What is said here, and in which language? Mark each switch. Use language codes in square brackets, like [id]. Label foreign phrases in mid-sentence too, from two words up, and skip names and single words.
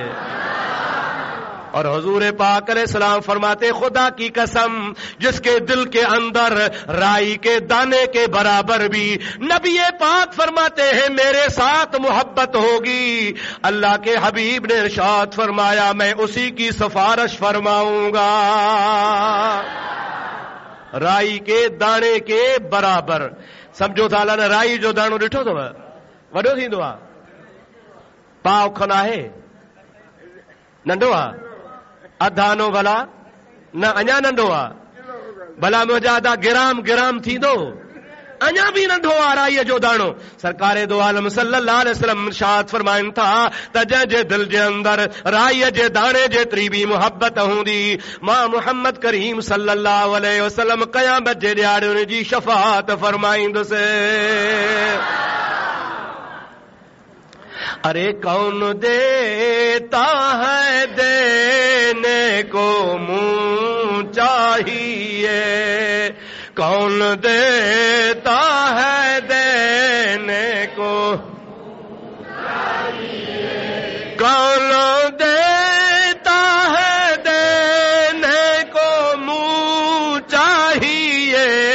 [ur] اور حضور پاک علیہ السلام فرماتے، خدا کی قسم جس کے دل کے اندر رائی کے دانے کے برابر بھی نبی پاک فرماتے ہیں میرے ساتھ محبت ہوگی. اللہ کے حبیب نے ارشاد فرمایا میں اسی کی سفارش فرماؤں گا. رائی کے دانے کے برابر سمجھو تھا. [sd] अल्लाह ने राई जो दाणो ॾिठो अथव, वॾो थींदो आहे, पाव खन आहे, नंढो आहे, अधानो भला न अञा नंढो आहे, भला मुंहिंजा अधा गिराम गिराम थींदो, अञा भी नंढो आहे राईअ जो दाणो। सरकारे दो आलम [ar] صلى الله عليه وسلم [sd] इरशाद फरमाइनि था त जंहिंजे दिल जे अंदर राईअ जे दाणे जेतिरी भी मोहब्बत हूंदी, मां मुहम्मद करीम [ar] صلى الله عليه وسلم [sd] क़यामत जे ॾियारे उन जी शफ़ाअत फरमाईंदुसि। [ur] ارے کون دیتا ہے دینے کو منہ چاہیے، کون دیتا ہے دینے کو چاہیے، کون دیتا ہے دینے کو منہ چاہیے.